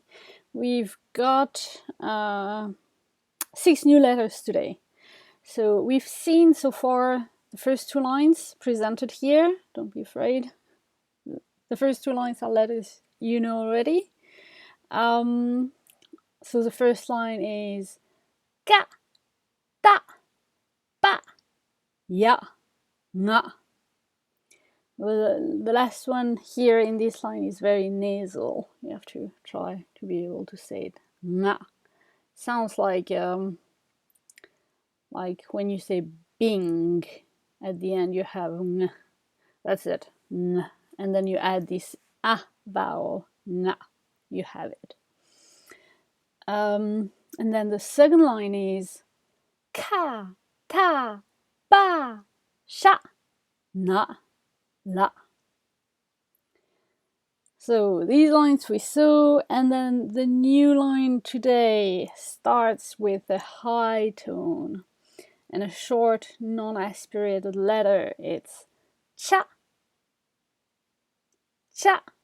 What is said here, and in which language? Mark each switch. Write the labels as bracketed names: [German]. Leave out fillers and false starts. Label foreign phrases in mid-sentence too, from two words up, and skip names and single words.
[English] We've got 6 new letters today. So we've seen so far the first 2 lines presented here. Don't be afraid. The first 2 lines are letters you know already. So the first line is ga, da, ba, ya, na. The last one here in this line is very nasal. You have to try to be able to say it. Na. Sounds like when you say bing, at the end you have ng. That's it. Ng. And then you add this a vowel. Na. You have it. And then the second line is ka, ta, ba, sha, na, la. So these lines we saw, and then the new line today starts with a high tone and a short non-aspirated letter. It's cha, cha.